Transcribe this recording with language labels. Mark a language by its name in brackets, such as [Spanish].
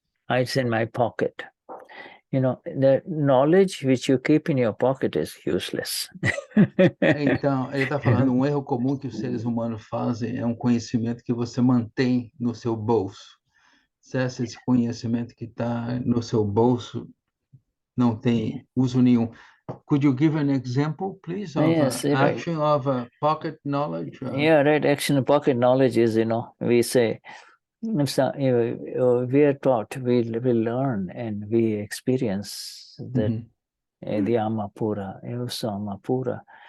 [English] It's in my pocket. The knowledge which you keep in your pocket is useless. [Portuguese] Então, ele está falando, erro comum que os seres humanos fazem é conhecimento que você mantém no seu bolso. Se esse conhecimento que está no seu bolso não tem uso nenhum. [English] Could you give an example, please, of action of pocket knowledge? Yeah, right. Action of pocket knowledge is, we say, we are taught, we learn, and we experience that the Amapura, also Amapura.